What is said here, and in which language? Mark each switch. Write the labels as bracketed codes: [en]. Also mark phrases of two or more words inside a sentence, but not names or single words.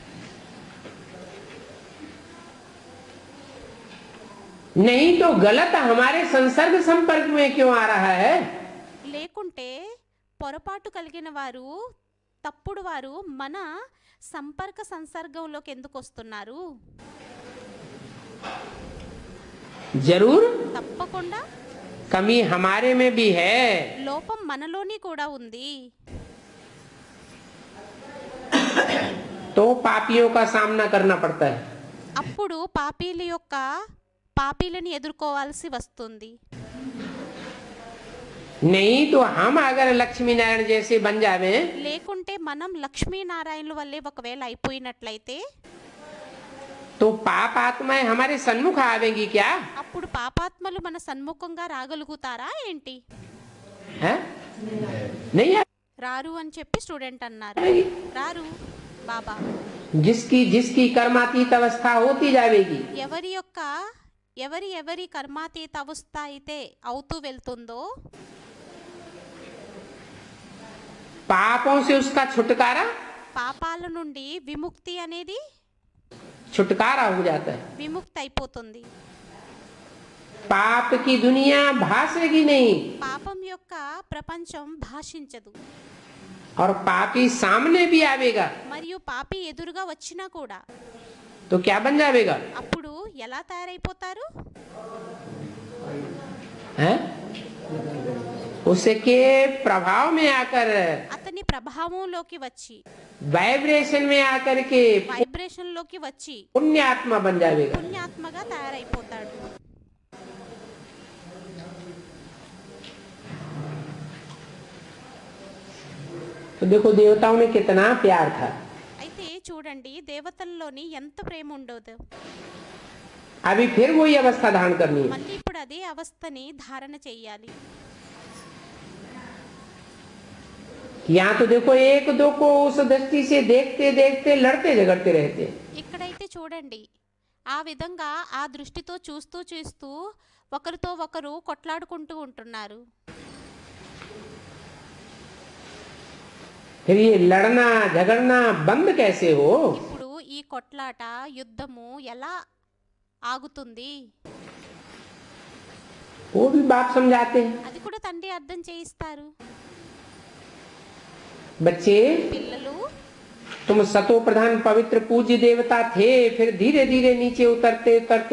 [hi] नहीं तो गलत हमारे संसर्ग संपर्क में क्यों आ रहा है? [te] లేకుంటే పొరపాటు కలిగిన వారు, తప్పుడు వారు మన సంపర్క సంసర్గంలోకి ఎందుకు వస్తున్నారు? [hi] जरूर [te] తప్పకుండా [hi] कमी हमारे में भी है। [te] లోపం మనలోని కూడా ఉంది. [hi] तो पापियों का सामना करना पड़ता है। [te] అప్పుడు పాపీలని ఎదుర్కోవాల్సి వస్తుంది. [hi] नहीं तो हम अगर लक्ष्मी नारायण जैसे बन जावे [te] లేకుంటే మనం లక్ష్మీనారాయణుల వల్లే ఒకవేళ అయిపోయినట్లయితే [hi] तो पाप आत्माएं हमारे सन्मुख आवेंगी क्या? [te] అప్పుడు పాపాత్మలు మన సన్ముఖంగా రాగలుగుతారా ఏంటి? [hi] है? नहीं [te] రారు అని చెప్పి స్టూడెంట్ అన్నారు. [hi] आवेगी। [te] రారు బాబా. [hi] जिसकी जिसकी कर्मातीत अवस्था होती जाएगी [te] ఎవరి కర్మాతీత అవస్థ అయితే అవుతూ వెళ్తుందో [hi] पापों से उसका छुटकारा [te] పాపాల నుండి విముక్తి అనేది [hi] छुटकारा हो जाता है। [te] విముక్తి అయిపోతుంది. [hi] पाप की दुनिया भासेगी नहीं [te] పాపం యొక్క ప్రపంచం భాషించదు. [hi] और पापी सामने भी आवेगा [te] మరియు పాపి ఎదురుగా వచ్చినా కూడా [hi] तो क्या बन जाएगा? [te] అప్పుడు ఎలా తయారైపోతారు? [hi] है? उसके प्रभाव में आकर [te] అతని ప్రభావంలోకి వచ్చి, [hi] वाइब्रेशन में आकर के [te] వైబ్రేషన్లోకి వచ్చి [hi] पुण्य आत्मा बन जाएगा। [te] పుణ్యాత్మగా తయారైపోతాడు. [hi] तो देखो देवताओं में कितना प्यार था। [te] అయితే చూడండి, దేవతల్లోని ఎంత ప్రేమ ఉండదు. [hi] अभी फिर वही अवस्था धारण करनी है। [te] మళ్ళీ ఇప్పుడు అదే అవస్థని ధారణ చెయ్యాలి. [hi] यहाँ तो देखो एक दो को उस दृष्टि से देखते देखते लड़ते झगड़ते रहते। [te] ఇక్కడైతే చూడండి, ఆ విధంగా ఆ దృష్టితో చూస్తూ చూస్తూ ఒకరితో ఒకరు కొట్లాడుకుంటూ ఉంటున్నారు. [hi] फिर ये लड़ना झगड़ना बंद कैसे हो? [te] ఇప్పుడు ఈ కొట్లాట, యుద్ధము ఎలా ఆగుతుంది? [hi] वो भी बाप समझाते हैं। [te] అది కూడా తండ్రి అర్థం చేయిస్తారు. [hi] बच्चे [te] పిల్లలు, [hi] तुम सतो प्रधान पवित्र पूज्य देवता थे, फिर धीरे धीरे नीचे उतरते उतरते